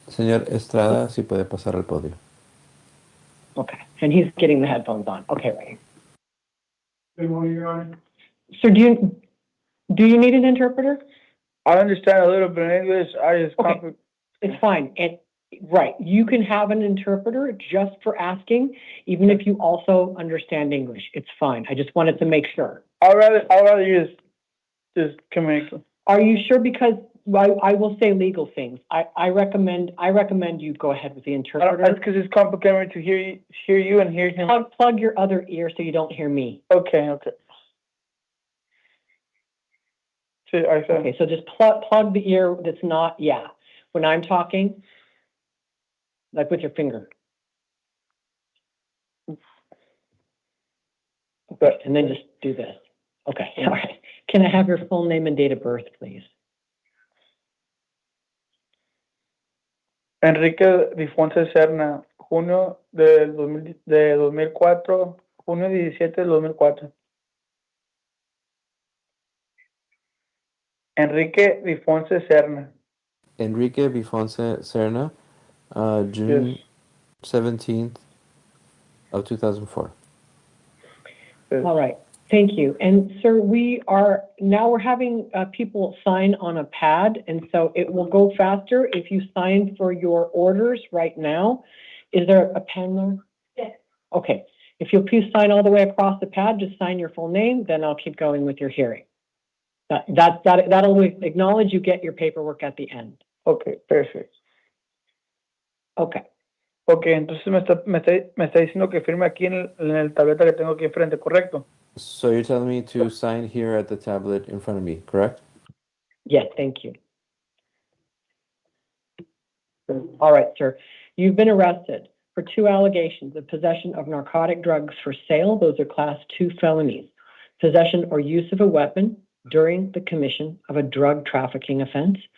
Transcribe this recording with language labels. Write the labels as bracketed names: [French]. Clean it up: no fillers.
[Spanish] Señor Estrada, si puede pasar al podio. [English] Okay, and he's getting the headphones on. Okay, right. Good morning, Your Honor. Sir, do you need an interpreter? I understand a little bit of English. I just Okay. It's fine. And right, you can have an interpreter just for asking, even if you also understand English. It's fine. I just wanted to make sure. I'd rather just communicate. Are you sure? Because I will say legal things. I recommend you go ahead with the interpreter. That's because it's complicated to hear you and hear him. Plug your other ear so you don't hear me. Okay. Okay, so just plug the ear that's not, when I'm talking. like with your finger. Okay, and then just do this. Okay, all right. Can I have your full name and date of birth, please? [Spanish] Enrique Difonse Serna, junio de 2004, junio 17 del 2004. [English] Enrique Difonse Serna. Enrique Bifonse Serna, June Yes. 17th of 2004. Yes. All right, thank you. And sir, we're having people sign on a pad, and so it will go faster if you sign for your orders right now. Is there a pen there? Yes. Okay, if you'll please sign all the way across the pad, just sign your full name, then I'll keep going with your hearing. That'll acknowledge you get your paperwork at the end. Okay, perfect. Okay. [Spanish] Ok, entonces me está diciendo que firme aquí en el tableta que tengo aquí enfrente, ¿correcto? [English] So you're telling me to sign here at the tablet in front of me, correct? Yes, thank you. All right, sir. You've been arrested for 2 allegations of possession of narcotic drugs for sale. Those are class 2 felonies. Possession or use of a weapon during the commission of a drug trafficking offense.